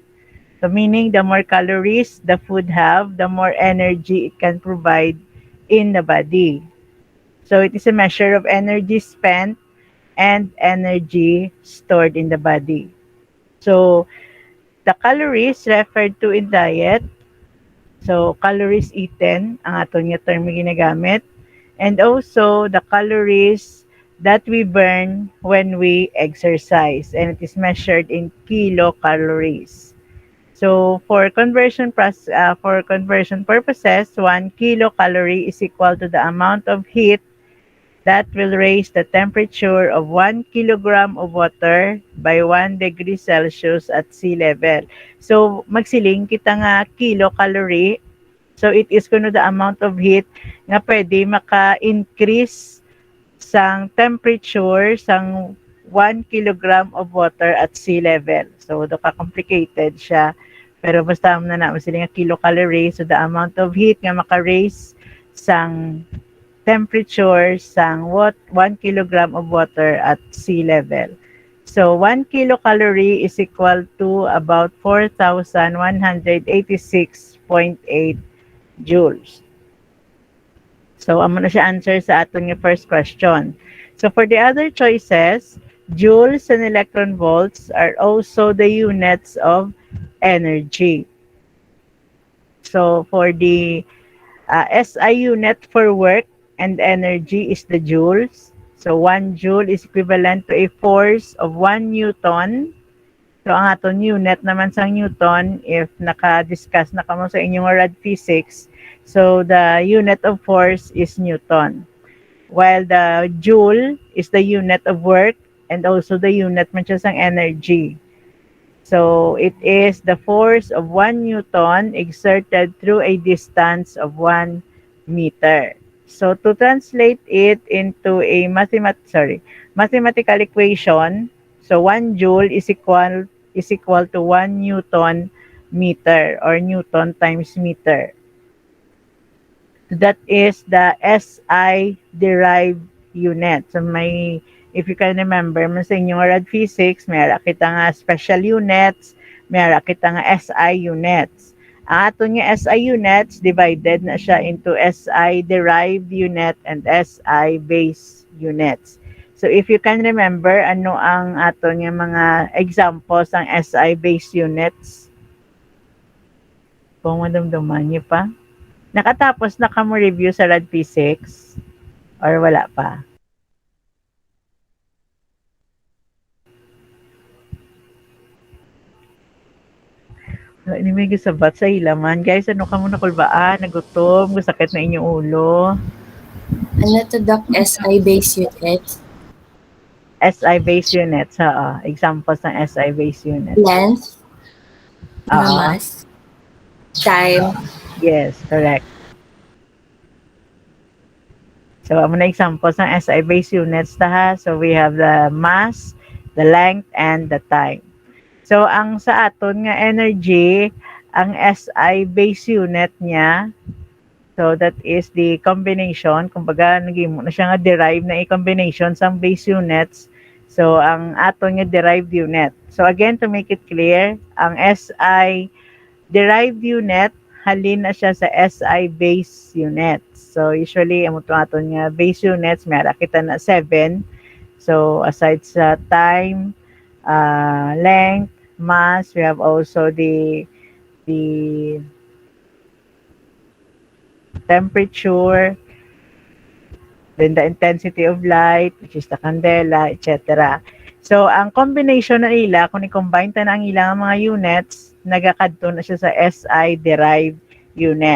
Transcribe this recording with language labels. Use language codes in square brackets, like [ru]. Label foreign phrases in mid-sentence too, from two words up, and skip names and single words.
[en] So meaning the more calories the food have, the more energy it can provide in the body. So it is a measure of energy spent and energy stored in the body. So the calories referred to in diet, so calories eaten, [hil] ang aton nga term ginagamit, [en] and also the calories that we burn when we exercise, and it is measured in kilocalories. So for conversion purposes, 1 kilocalorie is equal to the amount of heat that will raise the temperature of 1 kilogram of water by 1 degree Celsius at sea level. So, [hil] magsiling kita nga kilocalorie. [en] So, it is kuno the amount of heat [hil] nga pwede maka-increase sang temperature sang [en] 1 kilogram of water at sea level. [hil] So, do ka complicated siya. Pero basta mo na naman sila nga kilocalorie. [en] So, the amount of heat [hil] nga maka-raise sang temperature sang [en] 1 kilogram of water at sea level. So 1 kilocalorie is equal to about 4,186.8 joules. [hil] So amo na siya answer sa aton nga first question. [en] So for the other choices, joules and electron volts are also the units of energy. So for the SI unit for work and energy is the joules. So 1 joule is equivalent to a force of 1 newton. [hil] So ang aton unit naman sa newton, if naka-discuss na kamo sa inyong [en] rad physics, [hil] so [en] the unit of force is newton. While the joule is the unit of work and also the unit [hil] man siya sang [en] energy. So it is the force of 1 newton exerted through a distance of 1 meter. So to translate it into a mathematical equation, so 1 joule is equal to 1 newton meter or newton times meter. That is the SI derived unit. So may, if you can remember, [hil] man sa inyong [en] rad physics, [hil] may ara kita nga [en] special units, [hil] may ara kita nga [en] SI units. [hil] Ang aton nga [en] SI units, [hil] divided na siya into [en] SI derived unit and SI base units. So if you can remember, [hil] ano ang aton nga mga examples ng [en] SI base units? [hil] Kung madamdaman niyo pa? Nakatapos na ka mo review sa [en] rad physics? [hil] Or wala pa? Ini may gisabat sa ilaman. Guys, ano ka mo nakulbaan? Nagutom? Sakit na inyong ulo? Ano to, Doc? [en] SI base units? SI base units, ha. Examples ng SI base units. Length? Mass? Time? Yes, correct. So, [hil] amo na examples ng [en] SI base units [hil] ta ha. [en] So, we have the mass, the length, and the time. So, [hil] ang sa aton nga energy, ang [en] SI base unit [hil] niya, [en] so that is the combination, [hil] kumbaga naging mo na siya nga derive na i-combination sa [en] base units. So, [hil] ang aton nga [en] derived unit. So, again, to make it clear, [hil] ang [en] SI derived unit, [hil] halin na siya sa [en] SI base unit. [hil] So, usually, ang aton nga [en] base units, [hil] may kita na 7. [en] So, aside sa time, length, mass, we have also the temperature, then the intensity of light, which is the candela, etc. So, [hil] ang combination na nila, kung i-combine ta na ang ilang mga units, nagakadto na siya sa [en] SI derived unit.